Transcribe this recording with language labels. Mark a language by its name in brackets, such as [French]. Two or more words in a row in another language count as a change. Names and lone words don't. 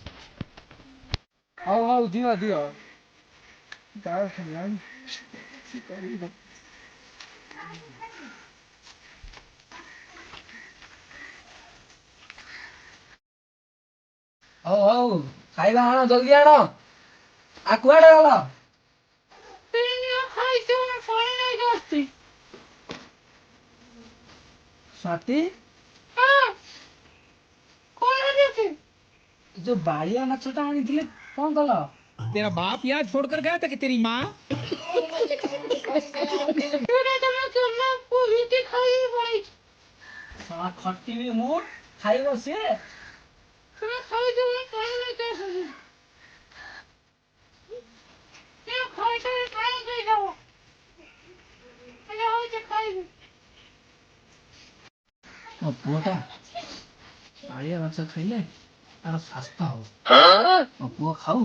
[Odia] ହଉ ହଉ ଦିଅ ଦିଅ ହଉ ହଉ ଖାଇବା ଆଣ ଜଲ୍ଦି ଆଣ ଆଉ କୁଆଡେ ଗଲ? ଖାଇଛୁ ମୁଁ ପାଣି ନେଇକି ଆସିଛି। ସ୍ୱାତୀ ହଁ କଣ ଅଛି? ଯୋଉ ବାଳିଆ ମାଛ ଟା ଆଣିଥିଲେ କଣ କଲ? [Hindi] तेरा बाप यहाँ छोड़कर गया था कि तेरी माँ? [Odia] ଖଟିବି ମୁଁ ଖାଇବ ସିଏ ମୋ ପୁଅଟା ବାଳିଆ ମାଛ ଖାଇଲେ ତାର ସ୍ୱାସ୍ଥ୍ୟ ହବ ମୋ ପୁଅ ଖାଉ